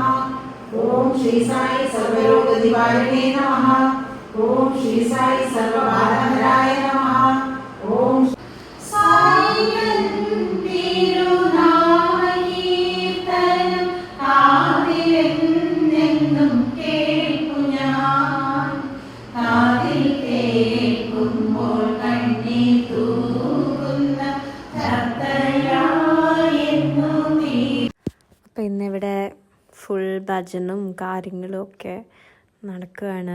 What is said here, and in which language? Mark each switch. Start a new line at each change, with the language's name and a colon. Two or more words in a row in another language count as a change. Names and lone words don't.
Sanskrit: ओम श्री साई सर्वरोग निवारणे नमः। ओम श्री साई सर्वबाधाहराय नमः। ओम साई
Malayalam: തിരുനാമകീർത്തനം കാതിലെന്നെന്നും കേൾക്കുഞാൻ. കാതിൽ കേൾക്കുമ്പോൾ കണ്ണീർ തൂകുന്ന അപ്പം ഇന്നിവിടെ ഫുൾ ഭജനും കാര്യങ്ങളും ഒക്കെ നടക്കുകയാണ്.